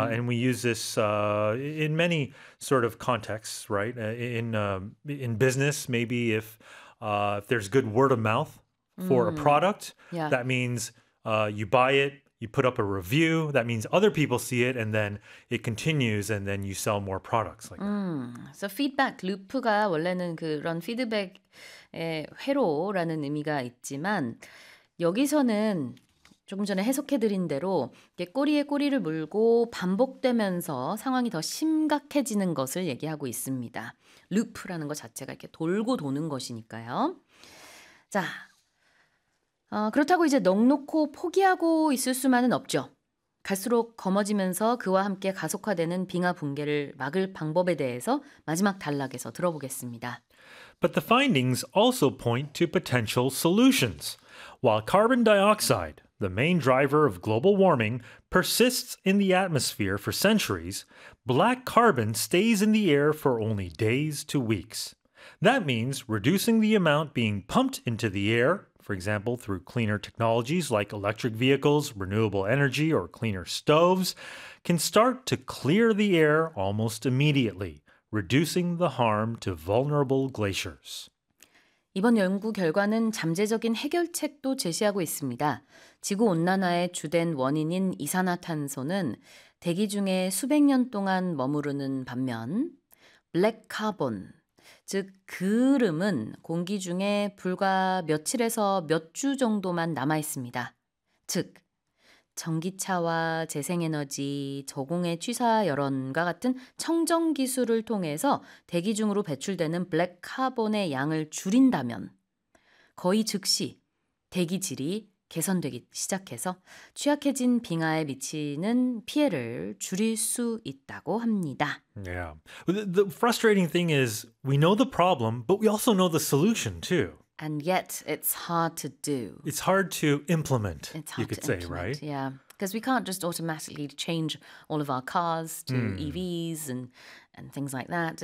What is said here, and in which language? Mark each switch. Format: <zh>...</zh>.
<en>And we use this in many sort of contexts, right? In business, maybe if there's good word of mouth for a product, that means you buy it, you put up a review, that means other people see it, and then it continues, and then you sell more products like that.</en> <ko>So feedback loop가 원래는 그런 피드백의 회로라는 의미가 있지만 여기서는 조금 전에 해석해드린 대로 꼬리에 꼬리를 물고 반복되면서 상황이 더 심각해지는 것을 얘기하고 있습니다. 루프라는 것 자체가 이렇게 돌고 도는 것이니까요. 자, 그렇다고 이제 넉놓고 포기하고 있을 수만은 없죠. 갈수록 검어지면서 그와 함께 가속화되는 빙하 붕괴를 막을 방법에 대해서 마지막 단락에서 들어보겠습니다.</ko> <en>But the findings also point to potential solutions. While carbon dioxide, the main driver of global warming, persists in the atmosphere for centuries, black carbon stays in the air for only days to weeks. That means reducing the amount being pumped into the air, for example, through cleaner technologies like electric vehicles, renewable energy, or cleaner stoves, can start to clear the air almost immediately, reducing the harm to vulnerable glaciers.</en> <ko>이번 연구 결과는 잠재적인 해결책도 제시하고 있습니다. 지구 온난화의 주된 원인인 이산화탄소는 대기 중에 수백 년 동안 머무르는 반면, 블랙 카본, 즉 그을음은 공기 중에 불과 며칠에서 몇 주 정도만 남아 있습니다. 즉, 전기차와 재생에너지, 저공해 취사 열원과 같은 청정 기술을 통해서 대기 중으로 배출되는 블랙 카본의 양을 줄인다면 거의 즉시 대기 질이 개선되기 시작해서 취약해진 빙하에 미치는 피해를 줄일 수 있다고 합니다.</ko> <en>Yeah. The frustrating thing is we know the problem, but we also know the solution too. And yet it's hard to do. It's hard to implement, you could say, right? Yeah. Because we can't just automatically change all of our cars to EVs and things like that.</en>